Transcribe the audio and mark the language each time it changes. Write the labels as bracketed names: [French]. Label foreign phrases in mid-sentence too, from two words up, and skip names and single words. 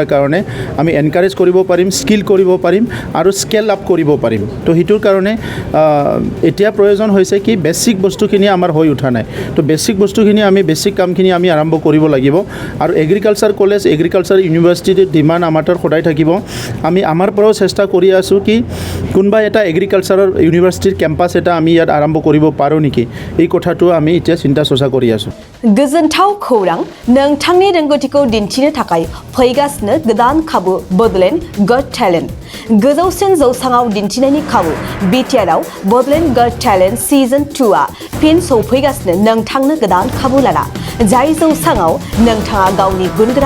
[Assamese] কাৰণে আমি এনকাৰেজ কৰিব পাৰিম স্কিল কৰিব পাৰিম আৰু [English] scale up [Assamese] কৰিব পাৰিম তো সেইটোৰ কাৰণে এতিয়া প্ৰয়োজন হৈছে কি বেছিক বস্তুখিনি আমাৰ হৈ উঠা নাই তো বেছিক বস্তুখিনি আমি বেছিক কামখিনি আমি আৰম্ভ কৰিব লাগিব আৰু [English] agriculture college agriculture university demand [Assamese] আমাৰ তাত সদায় থাকিব আমি আমাৰ পৰাও চেষ্টা কৰি আছোঁ কি কোনোবা এটা [English] agriculture university campus [Assamese] এটা আমি ইয়াত আৰম্ভ কৰিব পাৰোঁ নেকি এই কথাটো আমি এতিয়া চিন্তা চৰ্চা কৰি আছোঁ [Bodo] गोजोनथाव खौरां नोंथांनि रोंगौथिखौ दिन्थिनो थाखाय फैगासिनो गोदान खाबु बडलेण्ड गट टेलेन्ट गोजौसिन जौसाङाव दिन्थिनायनि खाबु बिटिआरआव बडलेण्ड गट टेलेन्ट सिजन 2आ फिन सौफैगासिनो नोंथांनो गोदान खाबु लाना जाय जौसाङाव नोंथाङा गावनि गुनगोनां